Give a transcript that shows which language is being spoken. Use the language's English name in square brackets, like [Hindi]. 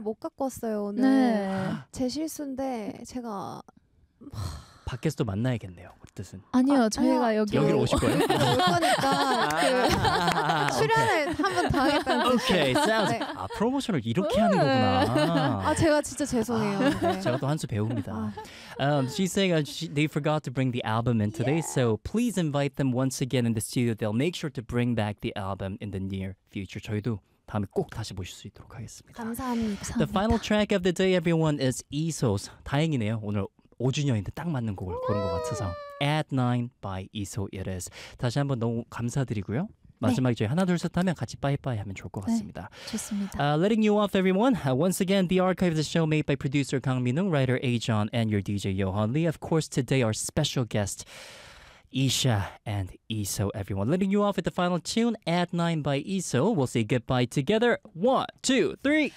[Korean] 못 갖고 왔어요. 오늘 네. 제 실수인데 제가 밖에서도 만나야겠네요. 뜻은. 아니요. 아, 저희가 아니요. 여기 여기로 오실 거예요? 올 거니까 출연을 한번 더 하겠다는 오케이. 네. 아, 프로모션을 이렇게 하는 거구나. 아, 제가 진짜 죄송해요. 아, 네. 제가 또 한 수 배웁니다. [English] she's saying they forgot to bring the album in today, yeah. so please invite them once again in the studio. They'll make sure to bring back the album in the near future. [Korean] 저희도 다음에 꼭 다시 보실 수 있도록 하겠습니다. 감사합니다. [English] The final track of the day, everyone, is ESO's. [Korean] 다행이네요. 오늘 5주년인데 딱 맞는 곡을 고른 것 같아서 At 9 by ESO It Is 다시 한번 너무 감사드리고요 마지막에 네. 저희 하나 둘 셋 하면 같이 빠이빠이 하면 좋을 것 같습니다 네, 좋습니다 [English] Letting you off everyone Once again the archive of the show made by producer Kang Min-hung writer A-John and your DJ Yohan Lee Of course today our special guest Isha and ESO everyone Letting you off with the final tune At 9 by ESO We'll say goodbye together 1, 2, 3